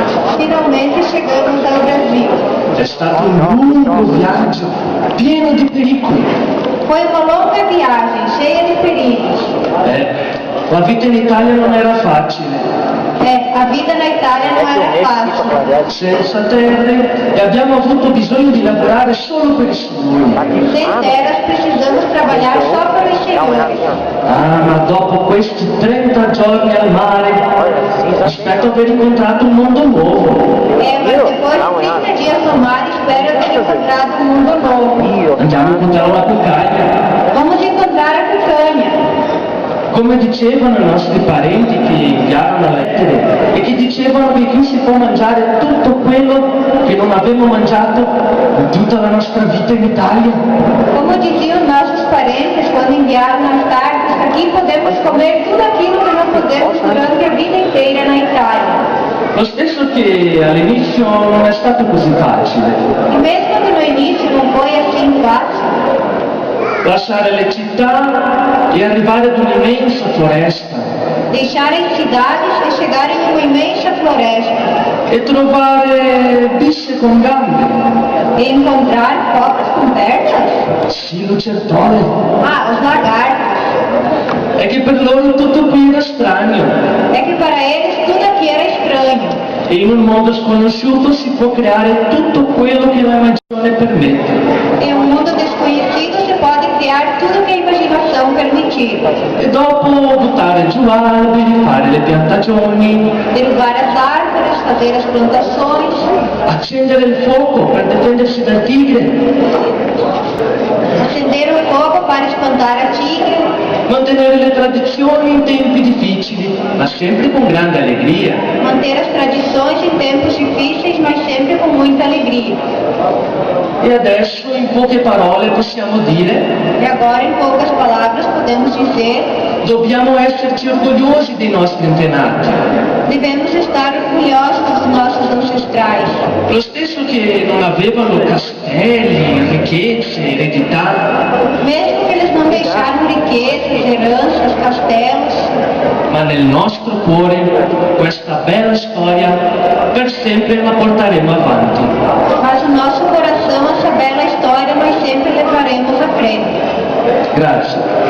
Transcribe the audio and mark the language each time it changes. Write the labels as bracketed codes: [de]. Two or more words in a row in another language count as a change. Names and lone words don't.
[pt] Finalmente chegamos ao Brasil. [it] È stato un lungo viaggio, pieno di pericoli. [pt] Foi uma longa viagem, cheia de perigos. [it] La vita in Italia non era facile. [pt] A vida na Itália não era fácil. [it] Senza terre e abbiamo avuto bisogno di lavorare solo per i suoi. [pt] Sem terras, precisamos trabalhar só para os senhores. [it] Ma dopo questi 30 giorni al mare, aspetto aver incontrato un mondo nuovo. [pt] Mas depois de 30 dias no mar, espero ter encontrado um mundo novo. [it] Andiamo a incontrare una cucaglia. [pt] Vamos encontrar a picanha. [it] Come dicevano i nostri parenti che inviavano lettere e che dicevano che qui si può mangiare tutto quello che non avevo mangiato in tutta la nostra vita in Italia. [pt] Como diziam nossos parentes quando enviaram as cartas, aqui podemos comer tudo aquilo que não podemos durante a vida inteira na Itália. [it] Lo stesso che all'inizio non è stato così facile. [pt] E mesmo que no início não foi assim fácil, [it] lasciare le città e arrivare ad un'immensa foresta. [pt] deixarem cidades e chegarem em uma imensa floresta. [it] E trovare bisse con gambe. [pt] E encontrar cobras com pernas? [it] Sì, lucertole. [pt] Os lagartos. [it] È che per loro tutto qui era strano. [pt] É que para eles tudo aqui era estranho. [it] E in un mondo sconosciuto si può creare tutto quello che l'immaginazione permette. [pt] Em um mundo desconhecido se pode criar tudo que a imaginação permitir. [it] E dopo buttare giù alberi, fare le piantagioni, [pt] Derrubar as árvores, fazer as plantações, [it] accendere il fuoco per difendersi dal tigre, [pt] acender o fogo para espantar a tigre, [it] mantenere le tradizioni in tempi difficili, ma sempre con grande allegria. [pt] manter as tradições em tempos difíceis, mas sempre com muita alegria. [it] E adesso, in poche parole, possiamo dire: [pt] E agora, em poucas palavras, podemos dizer: [it] dobbiamo esserci orgogliosi dei nostri antenati. [pt] devemos estar orgulhosos dos nossos ancestrais. [it] Lo stesso che non avevano castelli, ricchezze, eredità, [pt] Mesmo que eles não deixaram riquezas, heranças, castelos, [it] ma nel nostro cuore questa bella storia per sempre la porteremo avanti. [pt] mas o nosso coração, essa bela história, nós sempre levaremos à frente. [it] Grazie.